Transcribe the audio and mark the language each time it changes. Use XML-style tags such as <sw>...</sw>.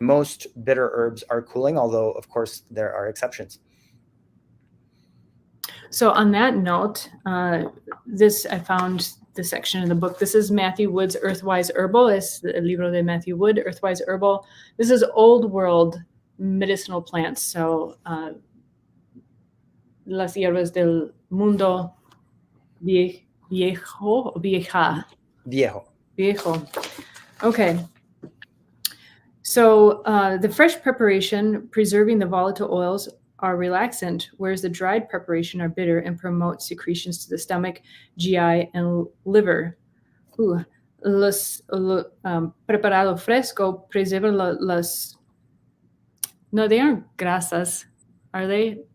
<en>Most bitter herbs are cooling, although, of course, there are exceptions. So on that note, I found this section in the book. This is Matthew Wood's Earthwise Herbal.</en> <es>Es el libro de Matthew Wood, Earthwise Herbal.</es> <en>This is old world medicinal plants.</en> <es>So las hierbas del mundo viejo.</es> <en>Okay. So the fresh preparation, preserving the volatile oils, are relaxant, whereas the dried preparation are bitter and promote secretions to the stomach, GI, and liver.</en> <es>Preparado fresco preserva no,</es> <en>they aren't</en> <es>grasas,</es> <en>are they?</en>